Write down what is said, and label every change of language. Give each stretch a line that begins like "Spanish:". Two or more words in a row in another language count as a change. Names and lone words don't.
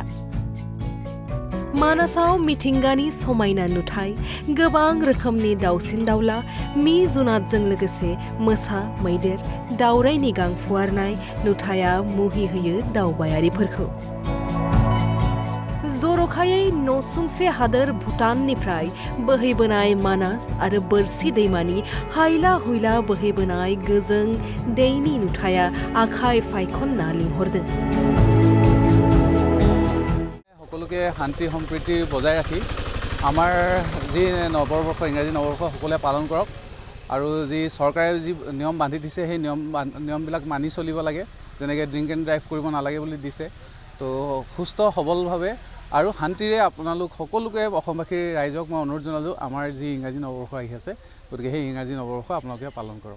Bodo: मानासाव मिथिंगानि समायना नुथाय गोबां रोखोमनि दाउसिन दाउला मि जुनादजों लोगोसे मोसा मैदेर दावरायनि गां फुवारनाय नुथाया मुहि होयो दावबायारिफोरखौ। जरखायै नसुंसे हादोर भुटाननिफ्राय बोहैबोनाय मानास आरो बोरसि दैमानि हायला हुइला बोहैबोनाय गोजों दैनि नुथाया आखाइ फायखनना लिंहरदों।
Assamese: সকলোকে শান্তি সম্প্ৰীতি বজাই ৰাখি আমাৰ যি নৱবৰ্ষ ইংৰাজী নৱবৰ্ষ সকলোৱে পালন কৰক আৰু যি চৰকাৰে যি নিয়ম বান্ধি দিছে সেই নিয়মবিলাক মানি চলিব লাগে। যেনেকৈ
English: drink and drive
Assamese: কৰিব নালাগে বুলি দিছে। তো সুস্থ সবলভাৱে আৰু শান্তিৰে আপোনালোক সকলোকে অসমবাসীৰ ৰাইজক মই অনুৰোধ জনালোঁ আমাৰ যি ইংৰাজী নৱবৰ্ষ আহি আছে গতিকে সেই ইংৰাজী নৱবৰ্ষ আপোনালোকে পালন কৰক।